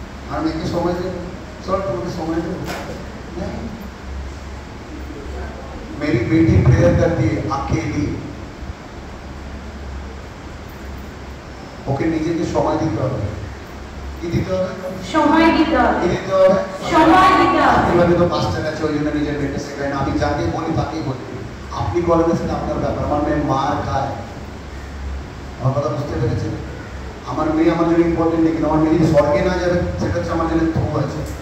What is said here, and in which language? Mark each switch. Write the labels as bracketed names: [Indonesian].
[Bangla] আর মেয়েকে সময় দেব, চল তোমাকে সময় দেব। [Hindi] मेरी बेटी प्रेयर करती है अकेली, [Bangla] ওকে নিজেকে সময় দিতে হবে। কি দিতে হবে? সময় দিতে হবে। কি দিতে হবে? সময় দিতে হবে। এভাবে তো পাঁচটা আছে ওই জন্য নিজের মেয়েকে শেখায় না। আমি যাকে বলি তাকেই বলি। আপনি করবেন সেটা আপনার ব্যাপার। আমার মেয়ে মার খায়, আমার কথা বুঝতে পেরেছেন? আমার মেয়ে আমার জন্য ইম্পর্টেন্ট নেই, কিন্তু আমার মেয়ে যদি স্বর্গে না যাবে সেটা হচ্ছে আমার জন্য ধোপ আছে।